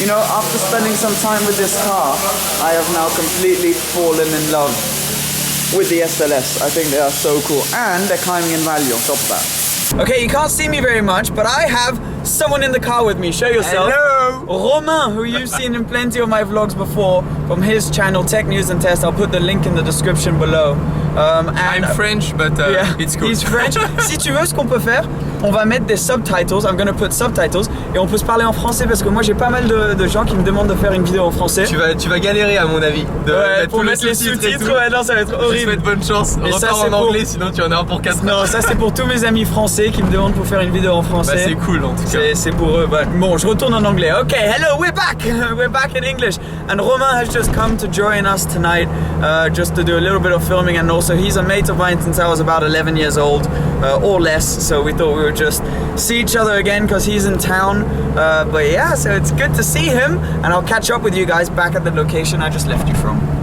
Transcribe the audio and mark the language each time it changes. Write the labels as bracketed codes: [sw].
[en] You know, after spending some time with this car, I have now completely fallen in love with the SLS. I think they are so cool, and they're climbing in value on top of that. Okay, you can't see me very much, but I have someone in the car with me. Show yourself. Hello! Romain, who you've seen in plenty of my vlogs before, from his channel, Tech News and Test. I'll put the link in the description below. I'm French, but yeah, it's cool. He's French. [fr] Si tu veux, ce qu'on peut faire, on va mettre des subtitles, [en] I'm gonna put subtitles, [fr] et on peut se parler en français parce que moi j'ai pas mal de gens qui me demandent de faire une vidéo en français. Tu vas galérer à mon avis. Pour mettre les sous-titres, ouais, non, ça va être horrible. Je te souhaite bonne chance. Repars en anglais, sinon tu en as pour 4 heures. Non, ça c'est pour tous mes amis français qui me demandent pour faire une vidéo en français. Bah c'est cool en tout cas. C'est pour eux. Bah, bon, je retourne en anglais. [en] Okay, hello, we're back. We're back in English. And Romain has just come to join us tonight, just to do a little bit of filming, and also he's a mate of mine since I was about 11 years old, or less. So we thought we would just see each other again because he's in town. But yeah, so it's good to see him, and I'll catch up with you guys back at the location I just left you from.